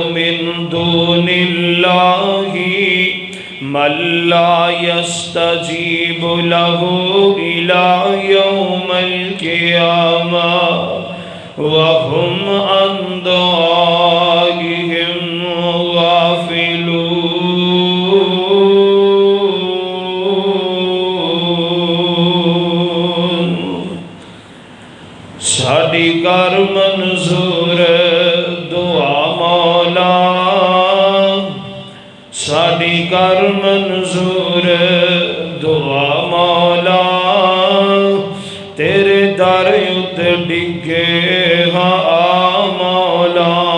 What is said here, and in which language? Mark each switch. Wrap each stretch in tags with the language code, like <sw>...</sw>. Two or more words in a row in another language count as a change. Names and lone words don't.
<ar>من دون الله من لا يستجيب له إلى يوم القيامة وهم عن دعائهم غافلون۔</ar> <pa>ساڈی کر منظور دعا مولا، ساڈی کر منظور دعا مولا، تیرے در اُتے ڈگے ہاں مولا۔</pa>